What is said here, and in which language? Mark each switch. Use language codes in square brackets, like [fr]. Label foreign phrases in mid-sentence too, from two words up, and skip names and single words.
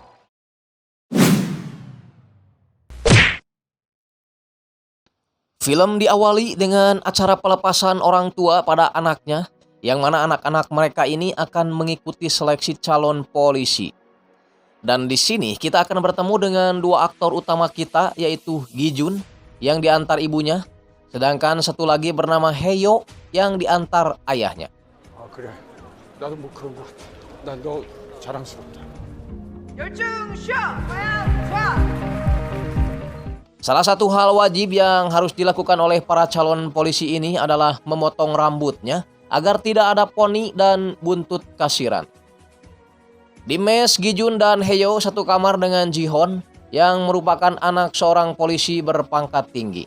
[id] Film diawali dengan acara pelepasan orang tua pada anaknya, yang mana anak-anak mereka ini akan mengikuti seleksi calon polisi. Dan di sini kita akan bertemu dengan dua aktor utama kita, yaitu Gi-jun yang diantar ibunya, sedangkan satu lagi bernama Hae-yo yang diantar ayahnya. [ko] 아 그래 나도 뭐 그런 것 같아 난 너 자랑스럽다 [id] Salah satu hal wajib yang harus dilakukan oleh para calon polisi ini adalah memotong rambutnya agar tidak ada poni dan buntut kasiran. Di mes, Gi-jun dan Hae-yo satu kamar dengan Ji-hon yang merupakan anak seorang polisi berpangkat tinggi.